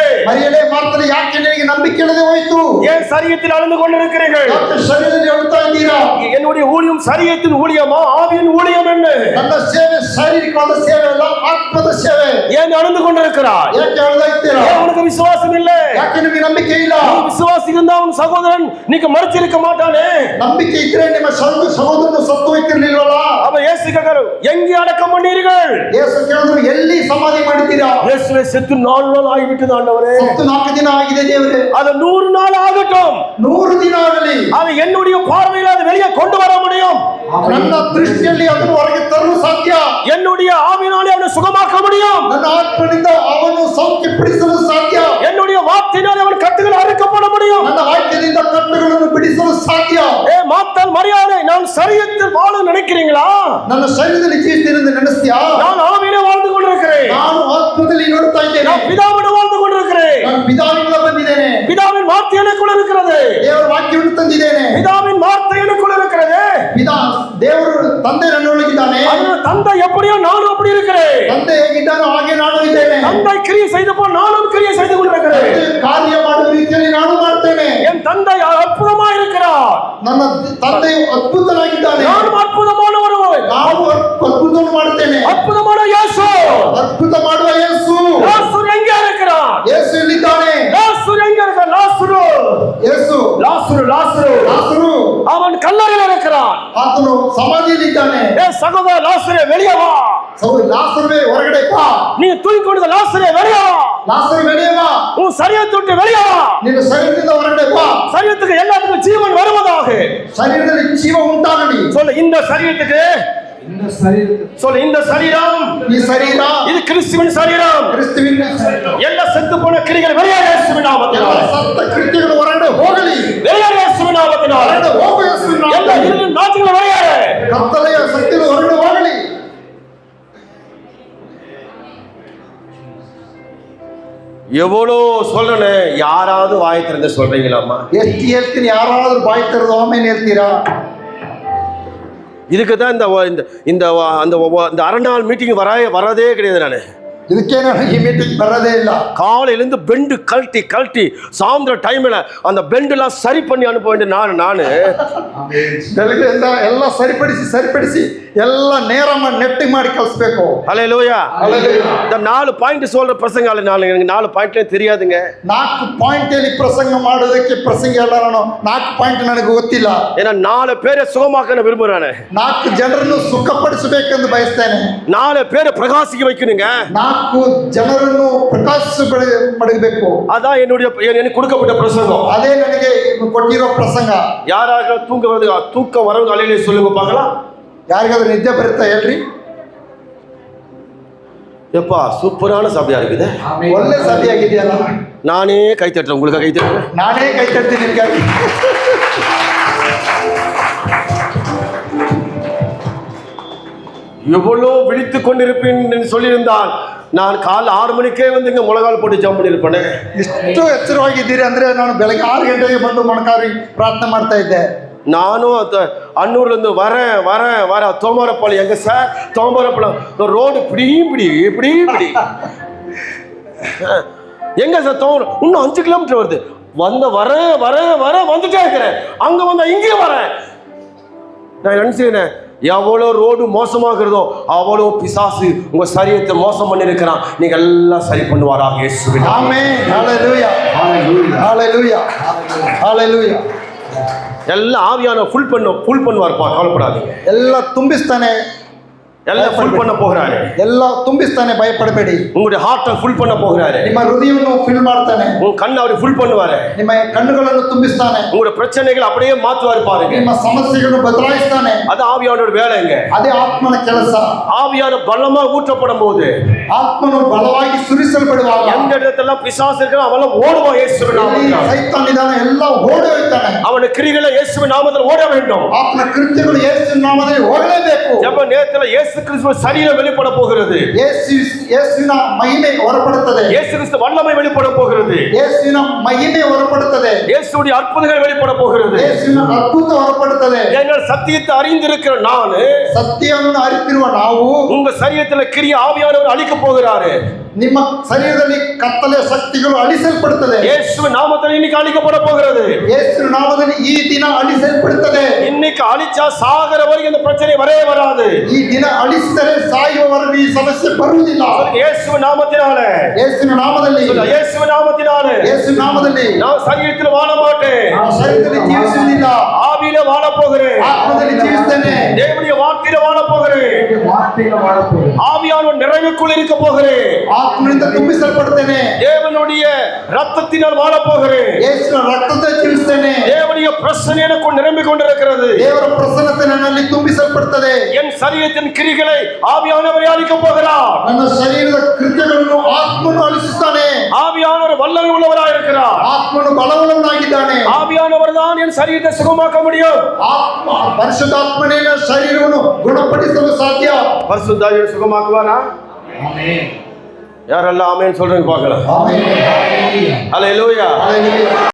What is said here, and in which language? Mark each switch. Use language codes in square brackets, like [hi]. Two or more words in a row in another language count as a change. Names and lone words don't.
[kn] ಮರಿಯಲೇ ಮಾರ್ತನು, ಯಾಕೆ ನಿನಗೆ ನಂಬಿಕೆ ಇಲ್ಲದೆ ಹೋಯಿತು? [ta] ஏன் சரீரத்தில் அழுது கொண்டிருக்கிறீர்கள்? [kn] ಯಾಕೆ ಶರೀರದಲ್ಲಿ ಅಳ್ತಾ ಇದ್ದೀರಾ? [ta] என்னுடைய ஊழியம் சரீரத்தின் ஊழியமா ஆவியின் ஊழியம் என்ன? [kn] ನನ್ನ ಸೇವೆ ಶಾರೀರಿಕವಾದ ಸೇವೆ ಅಲ್ಲ, ಆತ್ಮದ ಸೇವೆ. [ta] ஏன் நடந்து கொண்டிருக்கிறாய்? [kn] ಯಾಕೆ ಹೇಳ್ತಾ ಇದ್ದೀರಾ? [ta] ஏன் உனக்கு விசுவாசம் இல்லை? [kn] ಯಾಕೆ ನಿಮಗೆ ನಂಬಿಕೆ ಇಲ್ಲ? [ta] நீ விசுவாசி இருந்தா உன் சகோதரன் நீக்கு மறிச்சிருக்க மாட்டானே. [kn] ನಂಬಿಕೆ ಇದ್ರೆ ನಿಮ್ಮ ಸಹೋದರನು ಸತ್ತು ಹೋಗ್ತಿರ್ಲಿಲ್ವಲ್ಲ? [ta] அப்ப இயேசு கேட்கிறாரு, எங்கே அடக்கம் பண்ணீர்கள்? [kn] ಯೇಸು ಕೇಳಿದ್ರು, ಎಲ್ಲಿ ಸಮಾಧಿ ಮಾಡಿದ್ದೀರಾ? [ta] இயேசுவே செத்து 4 நாள் ஆகிவிட்டது ஆண்டவரே. [kn] ಸತ್ತು 4 ದಿನ ಆಗಿದೆ ದೇವರೇ. [ta] அது 100 நாள் ஆகட்டும். [kn] 100 ದಿನ ಆಗಲಿ. [ta] அது என்னுடைய பார்வையில் அது வெளியே கொண்டு வர முடியும். [kn] ನನ್ನ ದೃಷ್ಟಿಯಲ್ಲಿ ಅದನ್ನು ಹೊರಗೆ ತರಲು ಸಾಧ್ಯ. [ta] என்னுடைய ஆவியினாலே அவனை சுகமாக்க முடியும். [kn] ನನ್ನ ಆತ್ಮನಿಂದ ಅವನು ಸೌಖ್ಯಪಡಿಸಲು ಸಾಧ್ಯ. [ta] என்னுடைய வார்த்தையினாலே அவன் கட்டுகள் அறுக்கப்பட முடியும். [kn] ನನ್ನ ವಾಕ್ಯದಿಂದ ಕಟ್ಟುಗಳನ್ನು ಬಿಡಿಸಲು ಸಾಧ್ಯ. [ta] மாத்தால் மரியாதை, நான் சரீரத்தில் வாழ நினைக்கிறீங்களா? [kn] ನನ್ನ ಶರೀರದಲ್ಲಿ ಜೀವಿಸ್ತೇನೆ ಎಂದು ನೆನೆಸ್ತೀಯಾ? [ta] நான் ஆவியிலே வாழ்ந்து கொண்டிருக்கிறேன். [kn] ನಾನು ಆತ್ಮದಲ್ಲಿ ನೋಡ್ತಾ ಇದ್ದೇನೆ. [ta] நான் பிதாவிடம் வாழ்ந்து கொண்டிருக்கிறேன். [kn] ನಾನು ಪಿತಾವಿನಿಂದ ಬಂದಿದ್ದೇನೆ. [ta] பிதாவின் வார்த்தை எனக்குள்ள இருக்கிறது. [kn] ದೇವರ ವಾಕ್ಯವನ್ನು ತಂದಿದ್ದೇನೆ. [ta] பிதாவின் வார்த்தை எனக்குள்ள இருக்கிறது. [kn] ದೇವರು ತಂದೆ ನನ್ನೊಳಗಿದ್ದಾನೆ. [ta] தந்தை எப்படியோ நானும் அப்படி இருக்கிறேன். [kn] ತಂದೆ ಹೇಗಿದ್ದಾನೋ ಹಾಗೆ ನಾನು ಇದ್ದೇನೆ. [ta] தந்தை கிரியை செய்தப்போ நானும் கிரியை செய்து கொண்டிருக்கிறேன். [kn] ಕಾರ್ಯ ಮಾಡುವ ರೀತಿಯಲ್ಲಿ ನಾನು ಮಾಡ್ತೇನೆ. [ta] என் தந்தை அற்புதமா இருக்கிறார். [kn] ನನ್ನ ತಂದೆಯು ಅದ್ಭುತನಾಗಿದ್ದಾನೆ. [ta] ನಾನು ಅದ್ಭುತமான ஒருவன். [kn] ನಾನು ಅದ್ಭುತವನ್ನು ಮಾಡ್ತೇನೆ. [ta] அற்புதமான இயேசு. [kn] ಅದ್ಭುತ ಮಾಡುವ ಯೇಸು. [ta] லாசரு எங்கே இருக்கிறார்? [kn] ಯೇಸು ಎಲ್ಲಿದ್ದಾನೆ? [ta] லாசரு எங்கே இருக்கிறார்? லாசரு. [kn] ಯೇಸು. [ta] லாசரு. [kn] ಲಾಸರು. [ta] அவன் கல்லறையில் இருக்கிறான். [kn] ಆತನು ಸಮಾಧಿಯಲ್ಲಿದ್ದಾನೆ. [ta] ஏ சகோதர லாசரே வெளியே வா. [kn] ಲಾಸರುವೆ ಹೊರಗಡೆ ಬಾ. [ta] நீ தூங்கிக்கொண்டிருந்த லாசரே வெளியே வா. ಲಾಸರು வெளியே வா. உன் சரீரத்தை விட்டு வெளியே வா. [kn] ನಿನ್ನ ಶರೀರದಿಂದ ಹೊರಗಡೆ ಬಾ. [ta] சரீரத்துக்கு எல்லாத்துக்கும் ஜீவன் வருவதாக. [kn] ಶರೀರದಲ್ಲಿ ಜೀವ ಉಂಟಾಗಲಿ. [ta] சொல்ல இந்த சரீரத்துக்கு சொல்ல இந்த சரீரம், [kn] ಈ ಶರೀರ [ta] இது கிறிஸ்துவின் சரீரம். [kn] ಕ್ರಿಸ್ತುವಿನ [ta] ಎಲ್ಲ செத்து போன கிரிகள் வெளியே இயேசுவின் நாமத்தினாலே. [kn] ಸತ್ತ ಕೃತ್ಯಗಳು ಹೊರಗಡೆ ಹೋಗಲಿ. [ta] வெளியே இயேசுவின் நாமத்தினாலே. [kn] ಹೊರಗಡೆ ಹೋಗು ಯೇಸುವಿನ ಎಲ್ಲ ನಾಮದಲ್ಲಿ. [ta] இருளின் நாட்கள் வெளியே. [kn] ಕತ್ತಲೆಯ ಶಕ್ತಿಗಳು ಹೊರಗಡೆ ಹೋಗಲಿ. [ta] எவ்வளோ சொல்றேன்னு யாராவது வாய் திறந்து சொல்றீங்களாம்மா? [kn] ಎಷ್ಟು ಹೇಳ್ತೀನಿ, ಯಾರಾದ್ರೂ ಬಾಯಿ ತೆರೆದು ಆಮೇಲೆ ಹೇಳ್ತೀರಾ? [ta] இதுக்கு தான் இந்த அரை நாள் மீட்டிங் வரதே கிடையாது. நான் [kn] ಇದಕ್ಕೆ ನಾನು ಈ ಮೀಟಿಂಗ್ ಬರೋದೇ ಇಲ್ಲ. [ta] காலையிலேருந்து பெண்டு கழட்டி சாயந்தர டைமில் அந்த பெண்டெல்லாம் சரி பண்ணி அனுப்ப வேண்டிய நான் [kn] ಬೆಳಗ್ಗೆಯಿಂದ ಎಲ್ಲ ಸರಿಪಡಿಸಿ ಎಲ್ಲ ನೇರ ಮಾಡಿ ನೆಟ್ಟಿಂಗ್ ಮಾಡಿ ಕಳಿಸ್ಬೇಕು. [ta] ஹல்லேலூயா. இந்த 4 பாயிண்ட் சொல்ற பிரசங்க எனக்கு 4 பாயிண்ட்ல தெரியாதுங்க. [kn] 4 ಪಾಯಿಂಟ್ ಅಲ್ಲಿ ಪ್ರಸಂಗ ಮಾಡೋದಕ್ಕೆ ಪ್ರಸಂಗ ಎಲ್ಲ ನಾನು 4 ಪಾಯಿಂಟ್ ನನಗೆ ಗೊತ್ತಿಲ್ಲ. [ta] ஏன்னா 4 பேரை சுகமாக்க விரும்புறேன். [kn] 4 ಜನರನ್ನು ಸುಖಪಡಿಸಬೇಕೆಂದು ಬಯಸ್ತೇನೆ. [ta] 4 பேரை பிரகாசிக்க வைக்கணுங்க. [kn] 4 ಜನರನ್ನು ಪ್ರಕಾಶಪಡಿಸಬೇಕು. [ta] அதான் எனக்கு கொடுக்கப்பட்ட பிரசங்கம். [kn] ಅದೇ ನನಗೆ ಕೊಟ್ಟಿರೋ ಪ್ರಸಂಗ. [ta] யாராக தூக்கம் வரவங்க அலையிலே சொல்லுங்க பார்க்கலாம். [kn] ಯಾರಿಗಾದ್ರೂ ನಿದ್ದೆ ಬರುತ್ತಾ ಹೇಳ್ರಿ? [ta] எப்பா சூப்பரான சபையா இருக்குது. [kn] ಒಳ್ಳೆ ಸಭೆಯಾಗಿದೆಯಲ್ಲ. [ta] நானே கை தட்டுறேன். உங்களுக்கு கை தட்டுறேன். [kn] ನಾನೇ ಕೈ ತರ್ತೀನಿ ನಿಮ್ಗಾಗಿ. [ta] எவ்வளோ விழித்துக் கொண்டிருப்பேன் என்று சொல்லியிருந்தால் நான் காலை 6 மணிக்கே வந்து இங்கே முழங்கால் போட்டு ஜம்ப் பண்ணியிருப்பேனே. ಇಷ್ಟು ಎಚ್ಚರವಾಗಿದ್ದೀರಿ ಅಂದ್ರೆ ನಾನು ಬೆಳಗ್ಗೆ 6 ಗಂಟೆಗೆ ಬಂದು ಮೊಣಕಾರಿ ಪ್ರಾರ್ಥನೆ ಮಾಡ್ತಾ ಇದ್ದೆ. நானும் அன்னூர்லேருந்து வரேன் தோமரப்பாளையம். எங்க சார் தோமரப்பாளையம் ரோடு இப்படி எங்க சார் இன்னும் 5 கிலோமீட்டர் வருது. வரேன் வந்துட்டே இருக்கிறேன். அங்க வந்தா இங்கேயும் வரேன். நான் நினைச்சுக்கிறேன், எவ்வளோ ரோடு மோசமாகிறதோ அவ்வளோ பிசாசு உங்க சரீரத்தை மோசம் பண்ணிருக்கிறான். நீங்க எல்லாம் சரி பண்ணுவாராக இயேசுவின் நாமத்தினாலே. ஆமென். ஹalleluya. ஹalleluya. ஹalleluya. எல்லாம் ஆவியான ஃபுல் பண்ணுவார்ப்பா, கவலைப்படாதீங்க. [kn] ಎಲ್ಲ ತುಂಬಿಸ್ತಾನೆ. [ta] எல்லாம் ஃபுல் பண்ண போகிறாரு. [kn] ಎಲ್ಲ ತುಂಬಿಸ್ತಾನೆ, ಭಯಪಡಬೇಡಿ. [ta] உங்களுடைய [en] heart full [ta] பண்ண போகிறாரு. [kn] ನಿಮ್ಮ ಹೃದಯವನ್ನು ಫಿಲ್ ಮಾಡ್ತಾನೆ. [ta] உங்க கண்ணை அவர் ஃபுல் பண்ணுவாரு. [kn] ನಿಮ್ಮ ಕಣ್ಣುಗಳನ್ನು ತುಂಬಿಸ್ತಾನೆ. [ta] உங்களுடைய பிரச்சனைகள் அப்படியே மாத்துவாரு பாருங்க. [kn] ನಿಮ್ಮ ಸಮಸ್ಯೆಗಳನ್ನು ಬದಲಾಯಿಸ್ತಾನೆ. [ta] அது ஆவியானோட வேலைங்க. [kn] ಅದೇ ಆತ್ಮನ ಕೆಲಸ. [ta] ஆவியான பலமா ஊற்றப்படும் போது, [kn] ಆತ್ಮನು ಬಲವಾಗಿ ಸುರಿಸಲ್ಪಡುವಾಗ [ta] எந்த இடத்துல பிசாசு இருக்கிற அவெல்லாம் ஓடுவான் இயேசுவின் நாமத்தினாலே. [kn] ಸೈತಾನ್ ಇದ್ದಾನೆ, ಎಲ್ಲ ಓಡಿ ಹೋಗ್ತಾನೆ. [ta] அவனுடைய கிரிகளை இயேசுவின் நாமத்தில் ஓட வேண்டும். [kn] ಆತನ ಕೃತ್ಯಗಳು ಯೇಸುವಿನ ನಾಮದಲ್ಲಿ ಹೋಗಲೇಬೇಕು. [ta] ஜெப நேரத்துல இயேசு கிறிஸ்துவ சரீரம் வெளிப்பட போகிறது. [kn] ಯೇಸುವಿನ ಮಹಿಮೆ ಹೊರಪಡುತ್ತದೆ. [ta] இயேசு கிறிஸ்து வல்லமை வெளிப்பட போகிறது. [kn] ಯೇಸುವಿನ ಮಹಿಮೆ ಹೊರಪಡುತ್ತದೆ. [ta] இயேசுடைய அற்புதங்கள் வெளிப்பட போகிறது. [kn] ಯೇಸುವಿನ ಅದ್ಭುತ ಹೊರಪಡುತ್ತದೆ. [ta] எங்கள் சத்தியத்தை அறிந்திருக்கிற நான், [kn] ಸತ್ಯವನ್ನು ಅರಿತಿರುವ ನಾವು, [ta] உங்க சரீரத்துல கிரிய ஆவியானவர் அழிக்க போகிறாரு. [kn] ನಿಮ್ಮ ಶರೀರದಲ್ಲಿ ಕತ್ತಲೆ ಶಕ್ತಿಗಳು ಅಳಿಸಲ್ಪಡುತ್ತದೆ. [ta] இயேசுவின் நாமத்தில் இன்னைக்கு அழிக்கப்பட போகிறது. [kn] ಯೇಸುವಿನ ನಾಮದಲ್ಲಿ ಈ ದಿನ ಅಳಿಸಲ್ಪಡುತ್ತದೆ. [ta] இன்னைக்கு அழிச்சா சாகர வரைக்கும் இந்த பிரச்சனை வரவே வராது. [kn] ಈ ದಿನ ಅಳಿಸಿದರೆ ಸಾಯುವವರೆಗೂ ಈ ಸಮಸ್ಯೆ ಬರುವುದಿಲ್ಲ. [ta] இயேசுவின் நாமத்தினாலே, [kn] ಯೇಸುವಿನ ನಾಮದಲ್ಲಿ, [ta] இயேசுவின் நாமத்தினாலே [kn] ಯೇಸುವಿನ ನಾಮದಲ್ಲಿ [ta] நான் சரீரத்தில் வாழ மாட்டேன், [kn] ನಾನು ಶರೀರದಲ್ಲಿ ಜೀವಿಸುವುದಿಲ್ಲ, [ta] ஆவியில வாழ போகிறேன், [kn] ಆತ್ಮದಲ್ಲಿ ಜೀವಿಸ್ತೇನೆ, [ta] தேவனுடைய வார்த்தையில வாழ போகிறேன், [kn] ವಾರ್ತೆಯನ್ನು ಮಾಡುತ್ತೇನೆ, [ta] ஆவியானவர் நிறைவுக்குள் இருக்க போகிறேன், [kn] ಆತ್ಮನಿಂದ ತುಂಬಿಸಲ್ಪಡುತ್ತೇನೆ, [ta] தேவனுடைய ரத்தத்தினால் வாழ போகிறேன், [kn] ಯೇಸುವಿನ ರಕ್ತದಿಂದ ಜೀವಿಸ್ತೇನೆ, [ta] தேவனுடைய பிரசன்னம் எனக்குள் நிரம்பிக் கொண்டிருக்கிறது, [kn] ದೇವರ ಪ್ರಸನ್ನತೆ ನನ್ನಲ್ಲಿ ತುಂಬಿಸಲ್ಪಡುತ್ತದೆ, [ta] என் சரீரத்தின் கிரிகளை ஆவியானவரை அழிக்க போகிறார், [kn] ನನ್ನ ಶರೀರದ ಕೃತ್ಯಗಳನ್ನು ಆತ್ಮನು ಅಳಿಸುತ್ತಾನೆ, [ta] ஆவியானவர் வல்லமை உள்ளவராய் இருக்கிறார், [kn] ಆತ್ಮನು ಬಲವುಳ್ಳವನಾಗಿದ್ದಾನೆ, [ta] ஆவியானவர் தான் என் சரீரத்தை சுகமாக்க முடியும், [kn] ಆತ್ಮ ಪರಿಶುದ್ಧಾತ್ಮನೇ ನನ್ನ ಶರೀರವನ್ನು ಗುಣಪಡಿಸಲು ಸಾಧ್ಯ. [ta] பரிசுத்தாவியை சுகமாக்குவாரா? யாரெல்லாம் ஆமென் சொல்றீங்க பார்க்கலாம். [kn] ಆಮೆನ್. [ta] அல்லேலூயா. [kn] ಹಲ್ಲೆಲೂಯಾ.